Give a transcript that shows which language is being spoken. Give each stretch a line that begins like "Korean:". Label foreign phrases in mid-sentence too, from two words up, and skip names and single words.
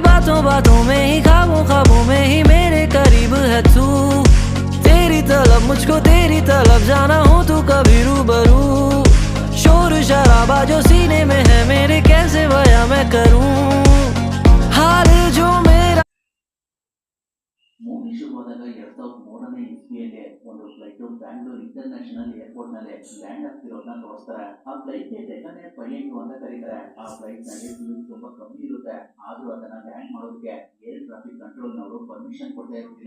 Hindi: बातों बातों में ही, ख्वाबों ख्वाबों में ही मेरे करीब है तू। तेरी तलब मुझको तेरी तलब जाना हो तू कभी रूबरू। शोर शराबा जो सीने में है मेरे, कैसे बयां मैं करूं हाल जो मेरा।
Kannada: ಮೂವಿ ಶುರುವಾದಾಗ 2003ನೇ ಇಸ್ವಿಯಲ್ಲಿ ಒಂದು ಫ್ಲೈಟ್ ಬ್ಯಾಂಗ್ಳೂರ್ ಇಂಟರ್ನ್ಯಾಷನಲ್ ಏರ್ಪೋರ್ಟ್ ನಲ್ಲಿ ಲ್ಯಾಂಡ್ ಆಗ್ತಿರೋದನ್ನ ತೋರಿಸ್ತಾರೆ. ಆ ಫ್ಲೈಟ್ ಗೆ
English: detonate pilot
Kannada: ಅಂತ ಕರೀತಾರೆ. ಆ ಫ್ಲೈಟ್ ನಲ್ಲಿ ಫ್ಯೂಲ್ ತುಂಬಾ ಕಮ್ಮಿ ಇರುತ್ತೆ, ಆದ್ರೂ ಅದನ್ನ ಲ್ಯಾಂಡ್ ಮಾಡೋದಕ್ಕೆ
English: air traffic control
Kannada: ನವರು ಪರ್ಮಿಷನ್ ಕೊಡ್ತಾ ಇರೋದಿಲ್ಲ.